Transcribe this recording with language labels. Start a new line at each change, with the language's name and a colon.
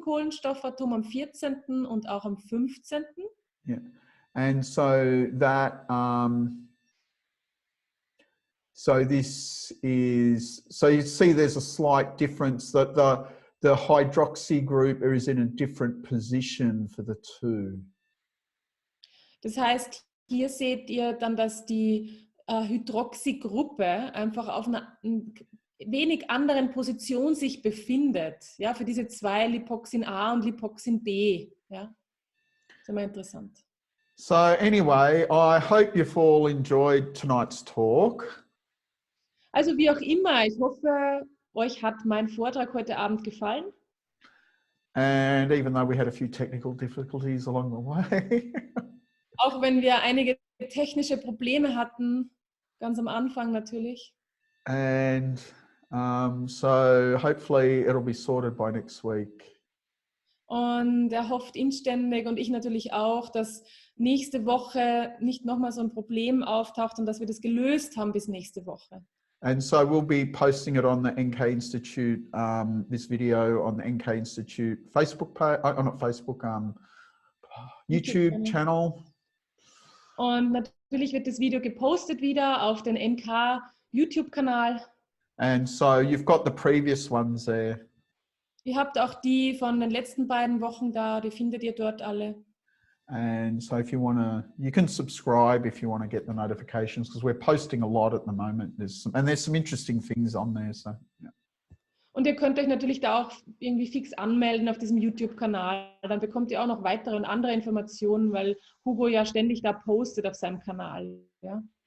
German: Kohlenstoffatom, am 14. und auch am 15.
English: Yeah. And so that, so this is, so you see there's a slight difference that the hydroxy group is in a different position for the two.
German: Das heißt, hier seht ihr dann, dass die Hydroxygruppe einfach auf einer wenig anderen Position sich befindet, ja, für diese zwei Lipoxin A und Lipoxin B. Ja. immer interessant.
English: So anyway, I hope you've all enjoyed tonight's talk.
German: Also wie auch immer, ich hoffe, euch hat mein Vortrag heute Abend gefallen.
English: And even though we had a few technical difficulties along the way.
German: Auch wenn wir einige technische Probleme hatten, ganz am Anfang natürlich.
English: And so hopefully it'll be sorted by next week.
German: Und er hofft inständig und ich natürlich auch, dass nächste Woche nicht nochmal so ein Problem auftaucht und dass wir das gelöst haben bis nächste Woche.
English: And so we'll be posting it on the NK Institute, this video on the NK Institute Facebook page, not Facebook, YouTube channel.
German: Und natürlich wird das Video gepostet wieder auf den NK YouTube-Kanal.
English: And so you've got the previous ones there.
German: Ihr habt auch die von den letzten beiden Wochen da, die findet ihr dort alle.
English: And so if you want to, you can subscribe if you want to get the notifications, because we're posting a lot at the moment. There's some interesting things on there. So, yeah.
German: Und ihr könnt euch natürlich da auch irgendwie fix anmelden auf diesem YouTube-Kanal. Dann bekommt ihr auch noch weitere und andere Informationen, weil Hugo ja ständig da postet auf seinem Kanal. Ja?